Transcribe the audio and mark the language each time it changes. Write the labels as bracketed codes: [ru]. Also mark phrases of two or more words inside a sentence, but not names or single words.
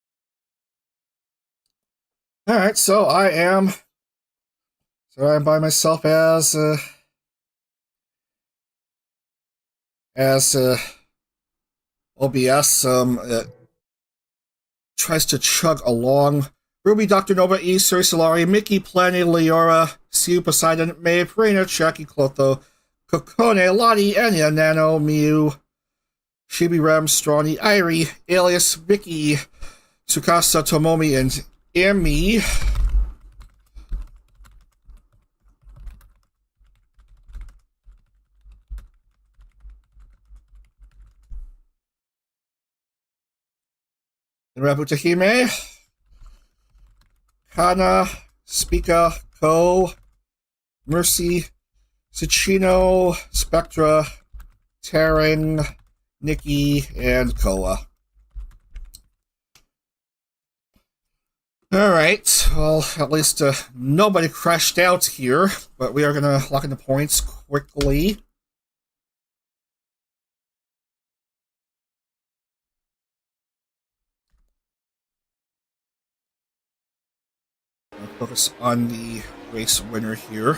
[en] All right. So I'm by myself as OBS tries to chug along. Ruby, Dr. Nova, E, Suri Solari, Mickey, Planny, Leora, Siu, Poseidon, Maeve, Reina, Jackie, Clotho, Kokone, Lottie, Enya, Nano, Miu, Shibi, Ram, Strawny, Irie, Alias, Vicky, Tsukasa, Tomomi, and Emmy. Rabutahime, Kana, Spika, Ko, Mercy, Suchino, Spectra, Taring, Nikki, and Koa. Alright, well, at least nobody crashed out here, but we are going to lock in the points quickly. Focus on the race winner here.